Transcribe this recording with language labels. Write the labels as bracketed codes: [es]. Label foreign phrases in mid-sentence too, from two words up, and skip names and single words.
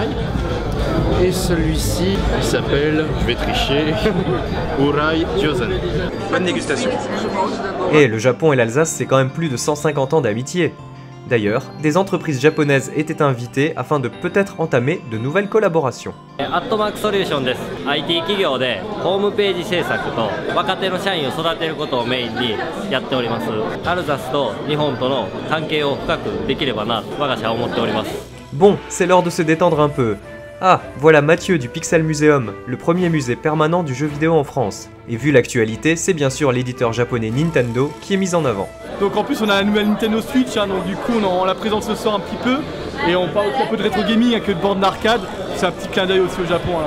[fr] Et celui-ci, il s'appelle, je vais tricher, Urai Gyozen. Bonne dégustation. Et le Japon et l'Alsace, c'est quand même plus de 150 ans d'amitié. D'ailleurs, des entreprises japonaises étaient invitées afin de peut-être entamer de nouvelles collaborations. [ja] Atmark Solution です。IT 企業でホームページ制作と若手の社員を育てることをメインにやっております。アルザスと日本との関係を深くできればなと我が社は思っております。 [fr] Bon, c'est l'heure de se détendre un peu. Ah, voilà Mathieu du Pixel Museum, le premier musée permanent du jeu vidéo en France. Et vu l'actualité, c'est bien sûr l'éditeur japonais Nintendo qui est mis en avant. Donc en plus on a la nouvelle Nintendo Switch, hein, donc du coup on la présente ce soir un petit peu. Et on parle aussi un peu de rétro gaming avec de bornes d'arcade. C'est un petit clin d'œil aussi au Japon alors.